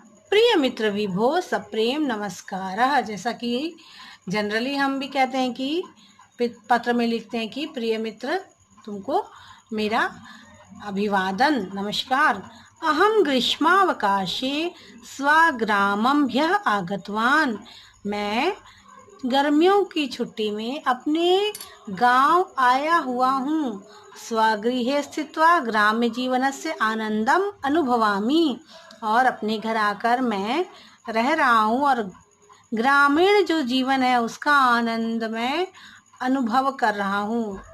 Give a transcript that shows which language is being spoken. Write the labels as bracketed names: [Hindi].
[Sanskrit] प्रिय मित्र विभो सप्रेम नमस्कारः। [Hindi] जैसा कि जनरली हम भी कहते हैं कि पत्र में लिखते हैं कि प्रिय मित्र तुमको मेरा अभिवादन, नमस्कार। [Sanskrit] अहम ग्रीष्मावकाशे स्वग्रामं ह्यः आगतवान्। [Hindi] मैं गर्मियों की छुट्टी में अपने गांव आया हुआ हूँ। [Sanskrit] स्वगृहे स्थित्वा ग्राम्य जीवनस्य आनंदम अनुभवामि, [Hindi] और अपने घर आकर मैं रह रहा हूँ और ग्रामीण जो जीवन है उसका आनंद मैं अनुभव कर रहा हूँ।